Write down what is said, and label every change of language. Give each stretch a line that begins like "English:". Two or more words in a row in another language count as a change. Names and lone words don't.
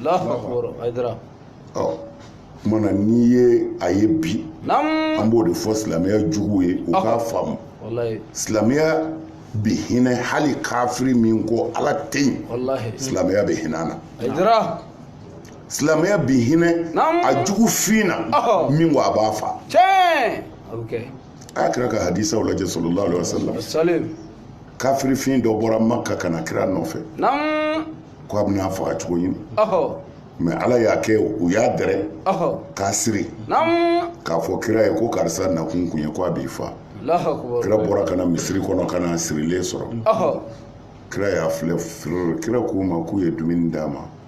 Bambara: kumana n'i ye a ye bi an b'o de fɔ silamɛya jugu ye u k'a faamu silamɛya bi hinɛ hali kafiri min ko ala tɛ yen silamɛya bɛ hinɛ na silamɛya bi hinɛ a jugu fin na min ko a b'a fa a kira ka hadisaw lajɛ
Arabic: صلى الله عليه وسلم
Bambara: kafiri fin dɔ bɔra Makka kana kira nɔfɛ ko a bɛna faga cogo ɲini mais ala y'a kɛ u y'a dɛrɛ k'a siri k'a fɔ kira ye ko karisa nakun kun ye ko a b'i fa kira bɔra kana misiri kɔnɔ kana sirilen sɔrɔ kira y'a filɛ firiri kira k'u ma k'u ye dumuni d'a ma